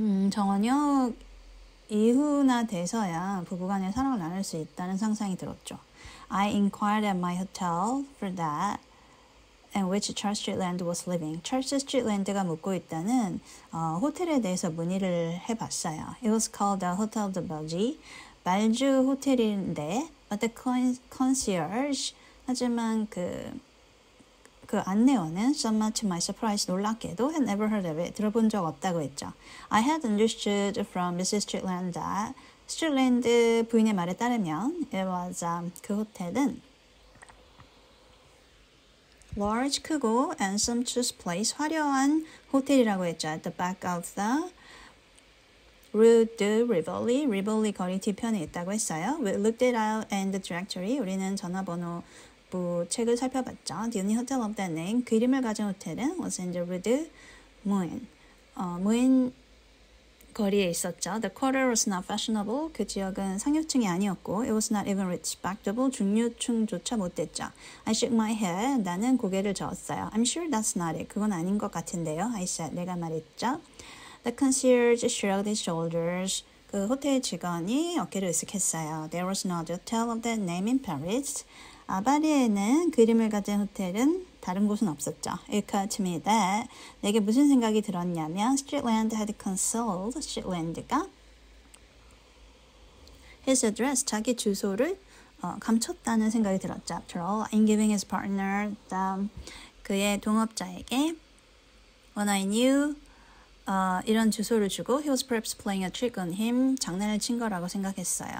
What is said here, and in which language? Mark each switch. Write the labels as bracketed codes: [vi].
[ko] 저녁 이후나 돼서야 부부간의 사랑을 나눌 수 있다는 상상이 들었죠. [en] I inquired at my hotel for that in which Charles Strickland was living. [ko] 찰스 스트릭랜드가 묵고 있다는 호텔에 대해서 문의를 해봤어요. [en] It was called the Hotel de Belgique. [ko] 말주 호텔인데 [en] but the concierge [ko] 하지만 그 그 안내원은 [en] somewhat to my surprise [ko] 놀랍게도 [en] had never heard of it [ko] 들어본 적 없다고 했죠. [en] I had understood from Mrs. Strickland that [ko] 스트릭랜드 부인의 말에 따르면 [en] it was [ko] 그 호텔은 [en] large [ko] 크고 [en] and sumptuous place [ko] 화려한 호텔이라고 했죠. [en] At the back of the Rue de Rivoli, [ko] 리볼리 거리 뒤편에 있다고 했어요. [en] We looked it out in the directory. [ko] 우리는 전화번호부 책을 살펴봤죠. [en] The only hotel of that name, [ko] 그 이름을 가진 호텔은 [en] was in the Rue de Mouin. [ko] 무인 거리에 있었죠. [en] The quarter was not fashionable. [ko] 그 지역은 상류층이 아니었고 [en] it was not even respectable. [ko] 중류층조차 못됐죠. [en] I shook my head. [ko] 나는 고개를 저었어요. [en] I'm sure that's not it. [ko] 그건 아닌 것 같은데요. [en] I said. [ko] 내가 말했죠. [en] The concierge shrugged his shoulders. [ko] 그 호텔 직원이 어깨를 으쓱했어요. [en] There was no hotel of that name in Paris. [ko] 파리에는 그 이름을 가진 호텔은 다른 곳은 없었죠. [en] It occurred to me that [ko] 내게 무슨 생각이 들었냐면 [en] Strickland had concealed [ko] Strickland가 [en] his address, [ko] 자기 주소를 감췄다는 생각이 들었죠. [en] After all, in giving his partner [ko] 그의 동업자에게 [en] when I knew [ko] 이런 주소를 주고 [en] he was perhaps playing a trick on him [ko] 장난을 친 거라고 생각했어요.